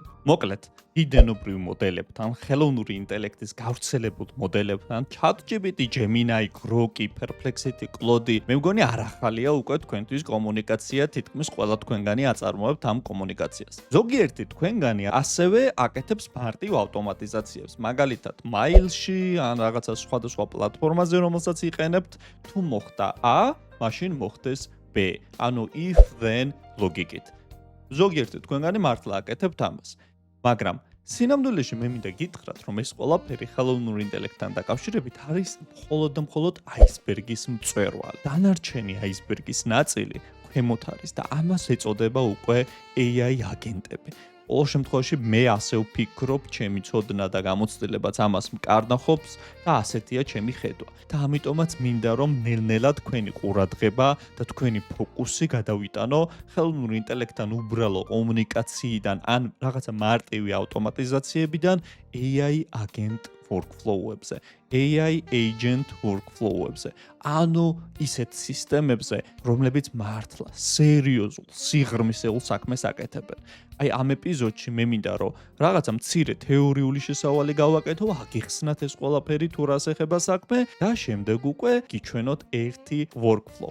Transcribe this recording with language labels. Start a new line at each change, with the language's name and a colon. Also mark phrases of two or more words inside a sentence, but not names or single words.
Georgian: მოკლედ, იდენობრივ მოდელებთან, ხელოვნური ინტელექტის გავრცელებულ მოდელებთან, ChatGPT, Gemini, Grok, Perplexity, Claude, მე მგონი არ ახალია უკვე თქვენთვის კომუნიკაცია, თითქმის ყველა თქვენგანი აწარმოებთ ამ კომუნიკაციას. ზოგიერთი თქვენგანი ასევე აკეთებს მარტივ ავტომატიზაციებს, მაგალითად Mail-ში ან რაღაცა სხვადასხვა პლატფორმაზე, რომელსაც იყენებთ, თუ მოხდა A, მაშინ მოხდეს B, ანუ
English: if then
Georgian: ლოგიკით. ზოგიერთი თქვენგანი მართლა აკეთებთ ამას, მაგრამ სინამდვილეში მე მინდა გითხრათ, რომ ეს ყველაფერი ხელოვნურ ინტელექტთან დაკავშირებით არის მხოლოდ და მხოლოდ აისბერგის მწვერვალი. დანარჩენი აისბერგის ნაწილი ქვემოთ არის და ამას ეწოდება უკვე AI აგენტები. ყოველ შემთხვევაში მე ასე ვფიქრობ, ჩემი ცოდნა და გამოცდილებაც ამას მკარნახობს და ასეთია ჩემი ხედვა. და ამიტომაც მინდა რომ ნელ-ნელა თქვენი ყურადღება და თქვენი ფოკუსი გადავიტანო ხელოვნური ინტელექტთან უბრალო კომუნიკაციიდან ან რაღაცა მარტივი ავტომატიზაციებიდან
English: AI agent workflow-
Georgian: ებზე,
English: AI agent workflow-
Georgian: ებზე. ანუ ისეთ სისტემებზე, რომლებიც მართლა სერიოზულ, სიღრმისეულ საქმეს აკეთებენ. აი ამ ეპიზოდში მე მინდა რომ რაღაცა მცირე თეორიული შესავალი გავაკეთო, აგიხსნათ ეს ყველაფერი თუ რას ეხება საქმე და შემდეგ უკვე გიჩვენოთ ერთი workflow.